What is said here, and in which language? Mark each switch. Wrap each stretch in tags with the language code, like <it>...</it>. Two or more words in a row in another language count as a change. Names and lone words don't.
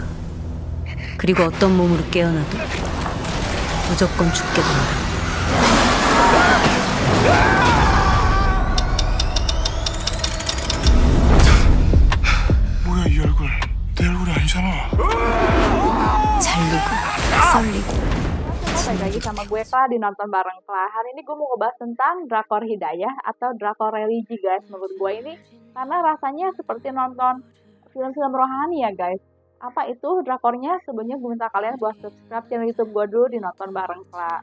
<ko>그리고 어떤 몸으로 깨어나도 무조건 죽게 된다. 뭐야 이 얼굴 내 얼굴이 아니잖아. 잘리고 썰리고</ko> <id>Balik lagi sama gue Kla di nonton bareng Kla. Hari ini gue mau ngebahas tentang drakor Hidayah atau drakor religi guys. Menurut gue ini karena rasanya seperti nonton film-film rohani ya guys. Apa itu drakornya? Sebelumnya gue minta kalian buat</id> <en>subscribe channel</en> <id>YouTube gue dulu di nonton bareng Kla.</id>